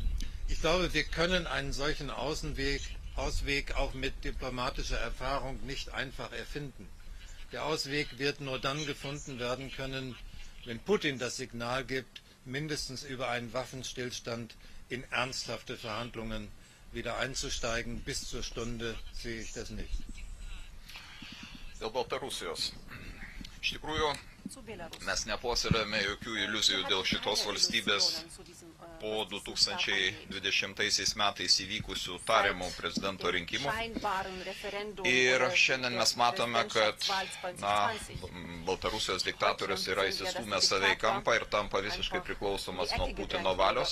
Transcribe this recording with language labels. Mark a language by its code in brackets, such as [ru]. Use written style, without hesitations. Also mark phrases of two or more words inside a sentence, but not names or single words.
[de] Ich glaube, wir können einen solchen Ausweg auch mit diplomatischer Erfahrung nicht einfach erfinden. Der Ausweg wird nur dann gefunden werden können, wenn Putin das Signal gibt, mindestens über einen Waffenstillstand in ernsthafte Verhandlungen wieder einzusteigen. Bis zur Stunde sehe ich das nicht. [lt] Dėl Baltarusijos. Iš tikrųjų, mes nepuoselėjome jokių iliuzijų dėl šitos valstybės po 2020 metais įvykusių tariamų prezidento rinkimų. Ir šiandien mes matome, kad Baltarusijos diktatorius yra įsistūmęs save į kampą ir tampa visiškai priklausomas nuo Putino valios.